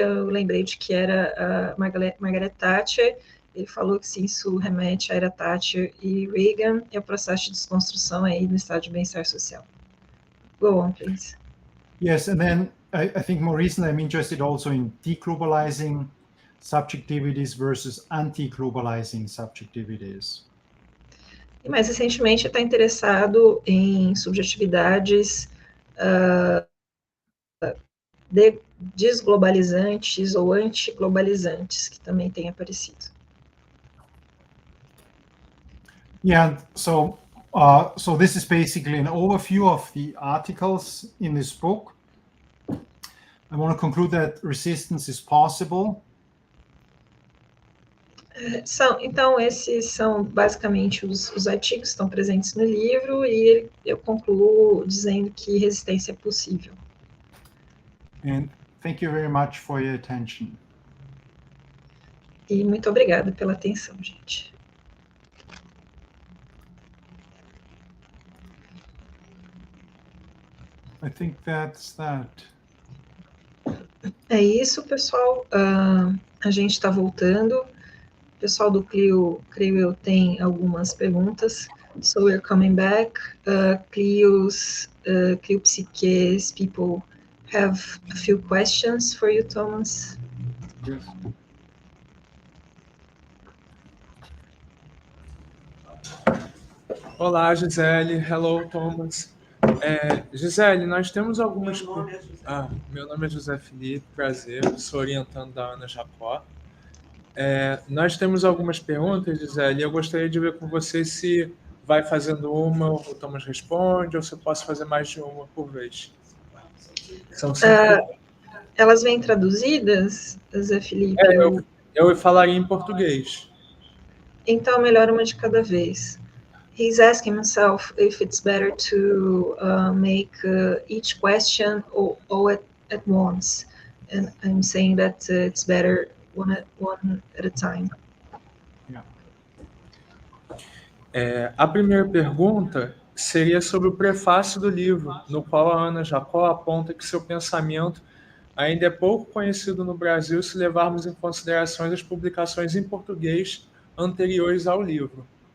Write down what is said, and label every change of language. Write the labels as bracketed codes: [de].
[pt] Eu lembrei de que era a Margaret Thatcher. Ele falou que sim, isso remete à era Thatcher e Reagan, e ao processo de desconstrução aí no estado de bem-estar social. [en] Go on, please. Yes, and then I think more recently I'm interested also in deglobalizing subjectivities versus anti-globalizing subjectivities. [pt] E mais recentemente está interessado em subjetividades desglobalizantes ou antiglobalizantes, que também têm aparecido. [en] Yeah, so this is basically an overview of the articles in this book. I want to conclude that resistance is possible. [pt] Então, esses são basicamente os artigos que estão presentes no livro, e eu concluo dizendo que resistência é possível. [en] And thank you very much for your attention. [pt] E muito obrigada pela atenção, gente. [en] I think that's that. [pt] É isso, pessoal. A gente está voltando. O pessoal do Clio, creio eu, tem algumas perguntas [en] So we're coming back. Clio's Psique's people have a few questions for you, Thomas. Yes. [pt] Olá, Gisele. [en] Hello, Thomas. [pt] Gisele, nós temos algumas... Meu nome é José Felipe, prazer. Sou orientando da Ana Jacó. Nós temos algumas perguntas, Gisele, e eu gostaria de ver com você se vai fazendo uma, o Thomas responde, ou se eu posso fazer mais de uma por vez. São 5 Elas vêm traduzidas, Zé Felipe? Eu falaria em português. Então, melhor uma de cada vez. [en] He's asking himself if it's better to make each question all at once. And I'm saying that it's better one at a time. [pt] A primeira pergunta seria sobre o prefácio do livro, no qual a Ana Jacó aponta que seu pensamento ainda é pouco conhecido no Brasil se levarmos em consideração as publicações em português anteriores ao livro.